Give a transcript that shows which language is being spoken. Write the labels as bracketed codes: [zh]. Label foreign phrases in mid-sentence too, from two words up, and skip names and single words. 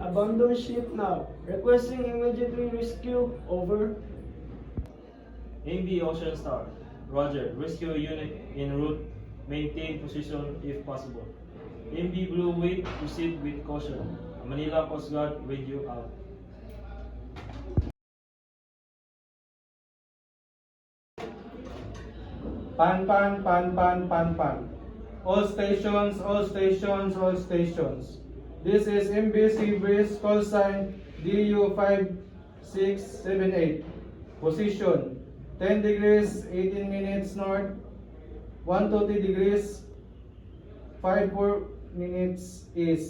[en] Abandon ship now. Requesting immediate rescue. Over. MV Ocean Star. Roger, rescue unit en route. Maintain position if possible. MV Blue Wave, proceed with caution. Manila Coast Guard, radio out. Pan pan pan pan pan pan. All stations, all stations, all stations. This is MBC Breeze, call sign DU5678. Position 10 degrees 18 minutes north, 120 degrees 54 minutes east.